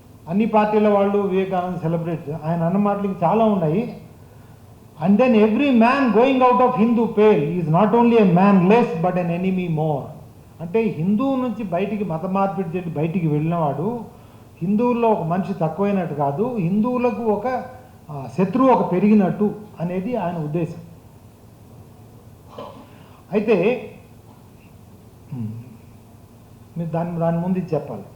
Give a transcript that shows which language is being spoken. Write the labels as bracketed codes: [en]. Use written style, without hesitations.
[te] అన్ని పార్టీల వాళ్ళు వివేకానంద సెలబ్రేట్, ఆయన అన్న మాటలకి చాలా ఉన్నాయి. [en] And then every man going out of Hindu pale is not only a man less but an enemy more. [te] అంటే హిందువు నుంచి మత మార్పిడి చేసి బయటికి వెళ్ళినవాడు హిందువుల్లో ఒక మనిషి తక్కువైనట్టు కాదు, హిందువులకు ఒక శత్రువు ఒక పెరిగినట్టు అనేది ఆయన ఉద్దేశం. అయితే మీరు దాని ముందు చెప్పాలి.